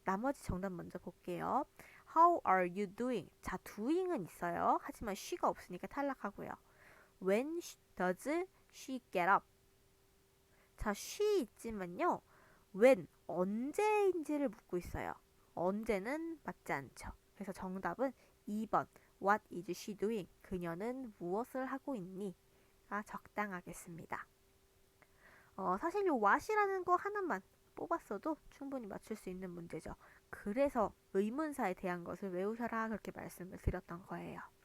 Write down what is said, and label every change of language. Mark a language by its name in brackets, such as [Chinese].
[Korean] 나머지 정답 먼저 볼게요. [English] How are you doing? [Korean] 자, doing은 있어요. 하지만 she가 없으니까 탈락하고요. [English] When does she get up? [Korean] 자, she 있지만요. when, 언제인지를 묻고 있어요. 언제는 맞지 않죠. 그래서 정답은 2번 [English] What is she doing? [Korean] 그녀는 무엇을 하고 있니? 가 적당하겠습니다. 사실 요 what이라는 거 하나만 뽑았어도 충분히 맞출 수 있는 문제죠. 그래서 의문사에 대한 것을 외우셔라 그렇게 말씀을 드렸던 거예요.